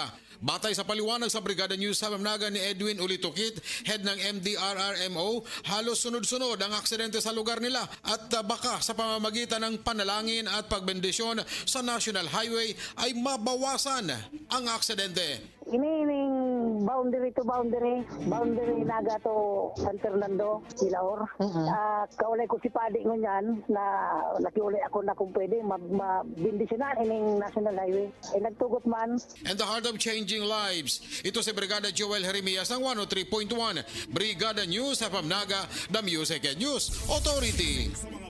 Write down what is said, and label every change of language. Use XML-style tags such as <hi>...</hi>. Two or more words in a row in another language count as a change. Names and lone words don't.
<tl>Batay sa paliwanag sa Brigada News sa Pamnaga ni Edwin Ulitukit, head ng MDRRMO, halos sunod-sunod ang aksidente sa lugar nila at baka sa pamamagitan ng panalangin at pagbendisyon sa National Highway ay mabawasan ang aksidente.</tl> <bik>Inining boundary to boundary naga to San Fernando, Milaor. Kaulay ko si Padi ngunyan na nakiulay ako na kung pwede mabindisyonan ining National Highway. Nagtugot man.</bik> <en>And the heart of changing lives.</en> <tl>Ito si Brigada Joel Jeremias ng 103.1 Brigada News sa Pamnaga,</tl> <en>the Music and News Authority.</en>